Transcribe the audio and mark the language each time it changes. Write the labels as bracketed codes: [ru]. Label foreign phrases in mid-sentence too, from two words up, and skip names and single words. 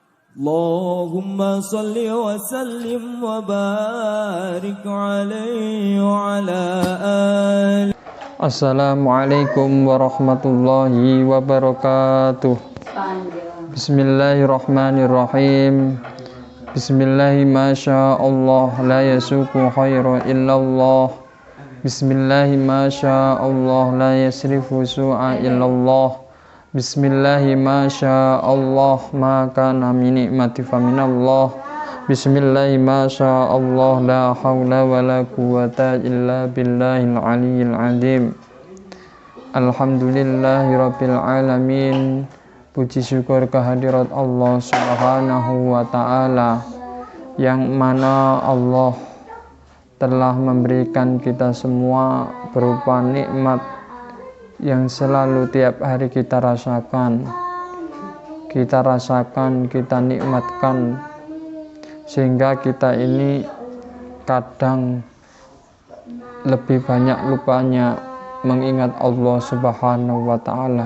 [ar] اللهم صل وسلم وبارك عليه وعلى آله. السلام عليكم ورحمة الله وبركاته. بسم الله الرحمن الرحيم. بسم الله ما شاء الله لا يسوق الخير إلا الله. بسم الله ما شاء الله لا يصرف السوء إلا الله. بسم الله ما شاء الله ما كان من نعمة فمن الله. بسم الله ما شاء الله لا حول ولا قوة إلا بالله العلي العظيم. الحمد لله رب العالمين. [id] Puji syukur kehadirat Allah [ar] سبحانه وتعالى, [id] yang mana Allah telah memberikan kita semua berupa nikmat yang selalu tiap hari kita rasakan, kita nikmatkan, sehingga kita ini kadang lebih banyak lupanya mengingat Allah [ar] سبحانه وتعالى.